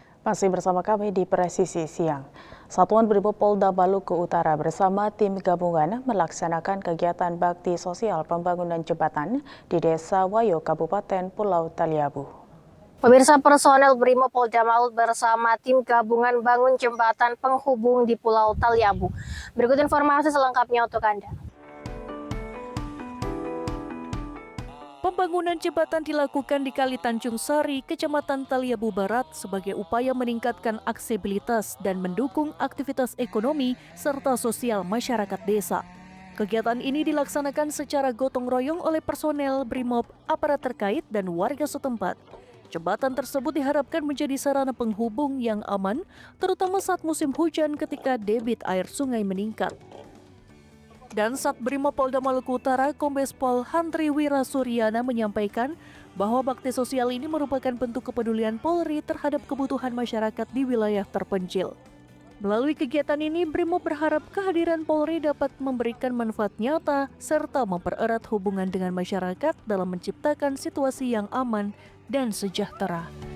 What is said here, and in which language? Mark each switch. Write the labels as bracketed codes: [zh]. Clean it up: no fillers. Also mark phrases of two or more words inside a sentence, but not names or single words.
[id] Masih bersama kami di Presisi Siang. Satuan Brimob Polda Maluku Utara bersama tim gabungan melaksanakan kegiatan bakti sosial pembangunan jembatan di Desa Wayo, Kabupaten Pulau Taliabu. Pemirsa, personel Brimob Polda Maluku bersama tim gabungan bangun jembatan penghubung di Pulau Taliabu. Berikut informasi selengkapnya untuk Anda. Pembangunan jembatan dilakukan di Kali Tanjung Sari, Kecamatan Taliabu Barat sebagai upaya meningkatkan aksesibilitas dan mendukung aktivitas ekonomi serta sosial masyarakat desa. Kegiatan ini dilaksanakan secara gotong royong oleh personel Brimob, aparat terkait, dan warga setempat. Jembatan tersebut diharapkan menjadi sarana penghubung yang aman, terutama saat musim hujan ketika debit air sungai meningkat. Dan Sat Brimob Polda Maluku Utara, Kombes Pol Handri Wirasuryana menyampaikan bahwa bakti sosial ini merupakan bentuk kepedulian Polri terhadap kebutuhan masyarakat di wilayah terpencil. Melalui kegiatan ini, Brimob berharap kehadiran Polri dapat memberikan manfaat nyata serta mempererat hubungan dengan masyarakat dalam menciptakan situasi yang aman dan sejahtera.